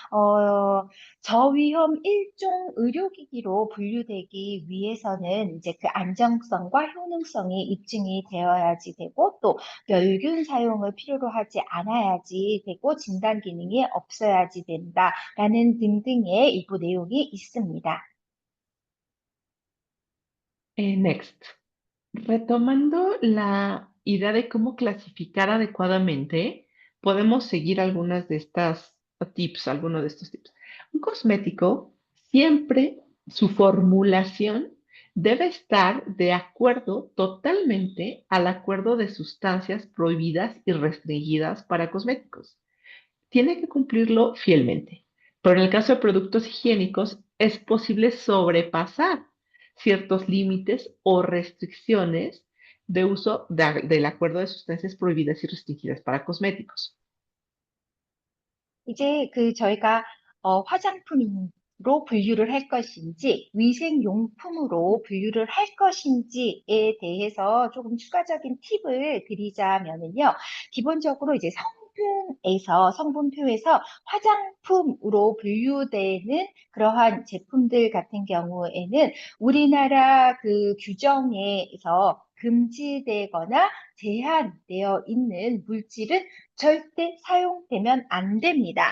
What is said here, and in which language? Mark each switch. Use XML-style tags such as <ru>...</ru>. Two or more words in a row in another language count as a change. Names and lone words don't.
<ko>저위험 1종 의료기기로 분류되기 위해서는 이제 그 안정성과 효능성이 입증이 되어야지 되고 또 멸균 사용을 필요로 하지 않아야지 되고 진단 기능이 없어야지 된다라는 등등의 일부 내용이 있습니다. Next.</ko> <es>Retomando la idea de cómo clasificar adecuadamente, podemos seguir algunas de estas tips, algunos de estos tips. Un cosmético, siempre su formulación debe estar de acuerdo totalmente al acuerdo de sustancias prohibidas y restringidas para cosméticos. tiene que cumplirlo fielmente. Pero en el caso de productos higiénicos, es posible sobrepasar ciertos límites o restricciones de uso del acuerdo de sustancias prohibidas y restringidas para cosméticos.</es> <ko>이제 저희가 화장품으로 분류를 할 것인지 위생용품으로 분류를 할 것인지에 대해서 조금 추가적인 팁을 드리자면은요. 기본적으로 이제 성분표에서 화장품으로 분류되는 그러한 제품들 같은 경우에는 우리나라 그 규정에서 금지되거나 제한되어 있는 물질은 절대 사용되면 안 됩니다.</ko>